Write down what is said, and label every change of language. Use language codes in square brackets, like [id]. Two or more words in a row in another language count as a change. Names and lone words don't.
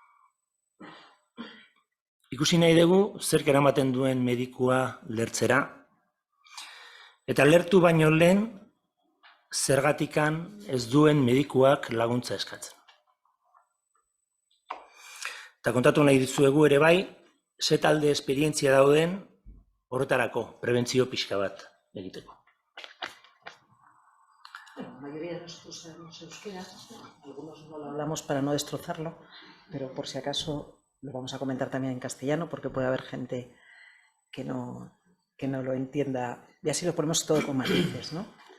[eu] Ikusi nahi dugu zerk eramaten duen medikua lertzera, eta lertu baino lehen zergatikan ez duen medikuak laguntza eskatzen. Eta kontatu nahi dizuegu ere bai, ze talde esperientzia dauden horretarako, prebentzio pixka bat egiteko. [es] La mayoría de nosotros sabemos euskera, algunos no lo hablamos para no destrozarlo, pero por si acaso lo vamos a comentar también en castellano porque puede haber gente que no lo entienda y así lo ponemos todo con matices, ¿no?